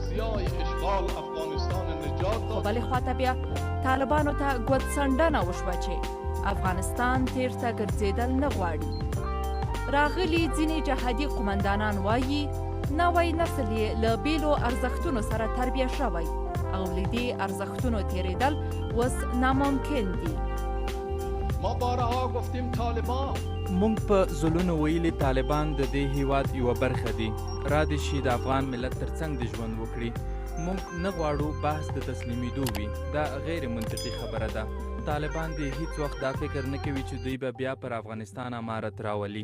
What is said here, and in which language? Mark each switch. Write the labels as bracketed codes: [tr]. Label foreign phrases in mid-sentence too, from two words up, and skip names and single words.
[ps] خو بلې خواته بیا طالبانو ته ګوتڅنډنه وشوه چې افغانستان تېر ته ګرځېدل نه غواړي. راغلي ځینې جهادي قمندانان وایي نوی نسل یې له بیلو ارزښتونو سره تربیه شوی او له دې ارزښتونو تېرېدل اوس ناممکن دي. [fa] ما بارها گفتیم طالبان [ps] مونږ په زلونو ویلي طالبان د دې هیواد یوه برخه دي. را دې شي د افغان ملت ترڅنګ د ژوند وکړي. مونږ نه غواړو بحث د تسلیمېدو وي. دا غیر منطقي خبره ده. طالبان دې هیڅ وخت دا فکر نه کوي چې دوی به بیا پر افغانستان امارت راولي.